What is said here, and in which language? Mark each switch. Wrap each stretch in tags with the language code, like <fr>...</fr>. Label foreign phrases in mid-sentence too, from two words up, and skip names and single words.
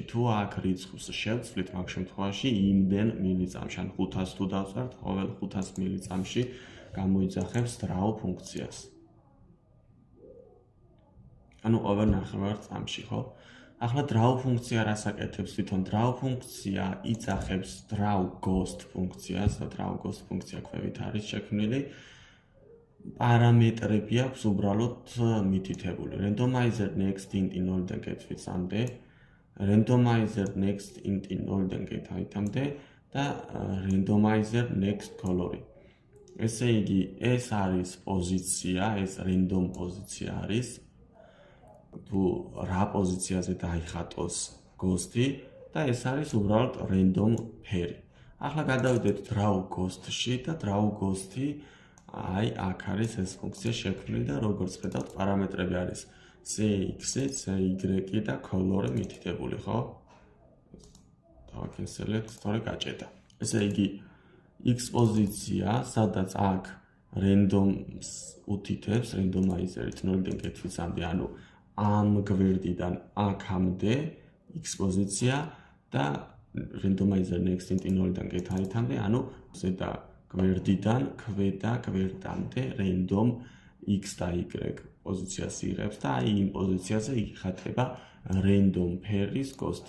<ka>თუ აქ რიცხვს შევცვლით, მაგ შემთხვევაში იმდენ მილიწამში, ან 500 თუ დავწერთ, ყოველ 500 მილიწამში გამოიძახებს draw ფუნქციას. ანუ ყოველ 9 წამში, ხო? ახლა draw ფუნქცია რას აკეთებს? თვითონ draw ფუნქცია იძახებს draw ghost ფუნქციას და draw ghost ფუნქცია ქვევით არის შექმნილი. პარამეტრები აქვს უბრალოდ მითითებული. randomizer next int 0-დან კეთვისამდე, randomizer next int 0-დან კეთვისამდე და randomizer next color-ი. ესე იგი, ეს არის პოზიცია, ეს random პოზიცია არის. თუ რა პოზიციაზე დაიხატოს ghost-ი და ეს არის უბრალოდ random ფერი. ახლა გადავიდეთ draw ghost-ში და draw ghost-ი აი აქ არის ეს ფუნქცია შექმნილი და როგორც ხედავთ პარამეტრები არის cx-ი, cy-ი და color-ი მითითებული, ხო? დავაკენსელეთ, სწორედ გაჭედა. ესე იგი x პოზიცია, სადაც აქ random-ს უთითებს randomizer-ით 0-დან კეთვისამდე, ანუ ამ გვერდიდან აქამდე x პოზიცია და randomizer next int 0-დან კეთვისამდე, ანუ ზედა გვერდიდან ქვედა გვერდამდე random x და y პოზიციას იღებს და აი იმ პოზიციაზე იხატება random ფერის ghost-ი.</ka>